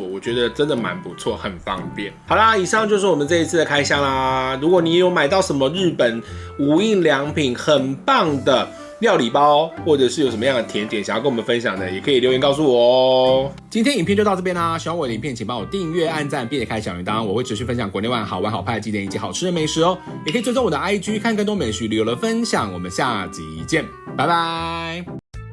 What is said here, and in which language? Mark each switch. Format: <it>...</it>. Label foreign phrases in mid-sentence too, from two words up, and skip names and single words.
<zh>我覺得真的蠻不錯，很方便。好啦，以上就是我們這一次的開箱啦。如果你有買到什麼日本無印良品很棒的料理包，或者是有什麼樣的甜點想要跟我們分享的，也可以留言告訴我哦。今天影片就到這邊啦，喜歡我的影片請幫我訂閱、按讚，並且開小鈴鐺，我會持續分享國內外好玩好拍的景點以及好吃的美食哦。也可以追蹤我的 IG 看更多美食旅遊的分享。我們下集見，拜拜。</zh>